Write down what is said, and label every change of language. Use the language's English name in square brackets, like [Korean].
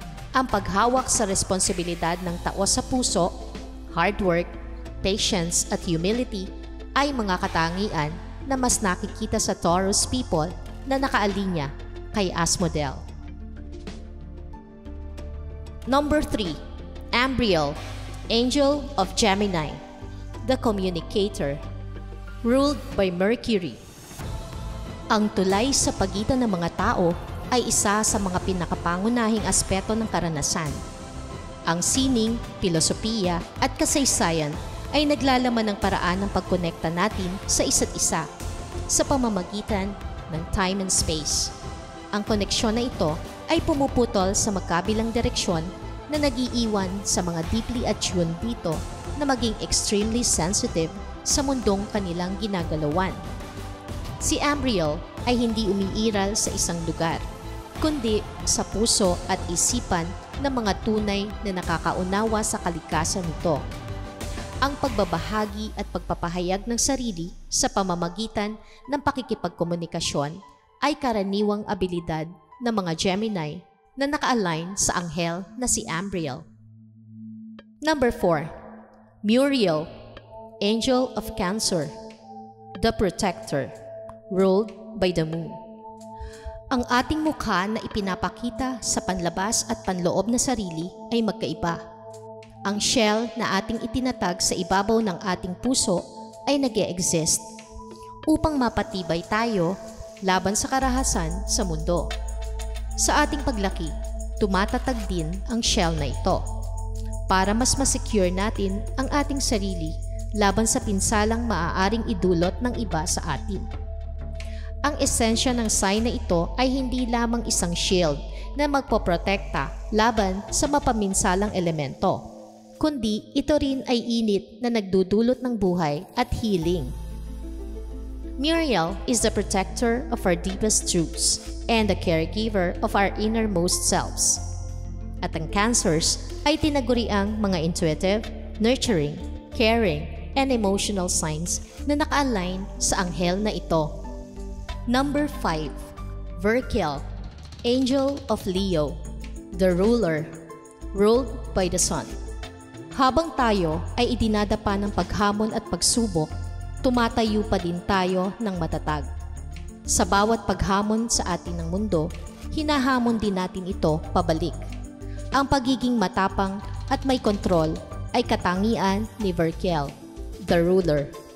[Filipino] Ang paghawak sa responsibilidad ng tao sa puso, hard work, patience at humility ay mga katangian na mas nakikita sa Taurus people na nakaalinya kay Asmodel. [English] Number 3. Ambriel, Angel of Gemini, the communicator, ruled by Mercury. [Filipino] Ang tulay sa pagitan ng mga tao ay isa sa mga pinakapangunahing aspeto ng karanasan. Ang sining, filosofiya at kasaysayan ay naglalaman ng paraan ng pagkonekta natin sa isa't isa sa pamamagitan ng time and space. Ang koneksyon na ito ay pumuputol sa magkabilang direksyon na nag-iiwan sa mga deeply attuned dito na maging extremely sensitive sa mundong kanilang ginagalawan. Si Ambriel ay hindi umiiral sa isang lugar, kundi sa puso at isipan ng mga tunay na nakakaunawa sa kalikasan nito. Ang pagbabahagi at pagpapahayag ng sarili sa pamamagitan ng pakikipagkomunikasyon ay karaniwang abilidad ng mga Gemini na naka-align sa anghel na si Ambriel. [English] Number 4. Muriel, Angel of Cancer, the Protector, ruled by the Moon. [Filipino] Ang ating mukha na ipinapakita sa panlabas at panloob na sarili ay magkaiba. Ang shell na ating itinatag sa ibabaw ng ating puso ay nag-e-exist upang mapatibay tayo laban sa karahasan sa mundo. Sa ating paglaki, tumatatag din ang shell na ito para mas masecure natin ang ating sarili laban sa pinsalang maaaring idulot ng iba sa atin. Ang esensya ng sign na ito ay hindi lamang isang shield na magpoprotekta laban sa mapaminsalang elemento, kundi ito rin ay init na nagdudulot ng buhay at healing. [English] Muriel is the protector of our deepest truths and the caregiver of our innermost selves. [Filipino] At ang Cancers ay tinaguriang mga intuitive, nurturing, caring, and emotional signs na naka-align sa anghel na ito. Number 5. [English] Virgil, Angel of Leo, the ruler, ruled by the sun. [Filipino] Habang tayo ay idinadapa ng paghamon at pagsubok, tumatayo pa din tayo ng matatag. Sa bawat paghamon sa atin ng mundo, hinahamon din natin ito pabalik. Ang pagiging matapang at may kontrol ay katangian ni Virgil, the ruler.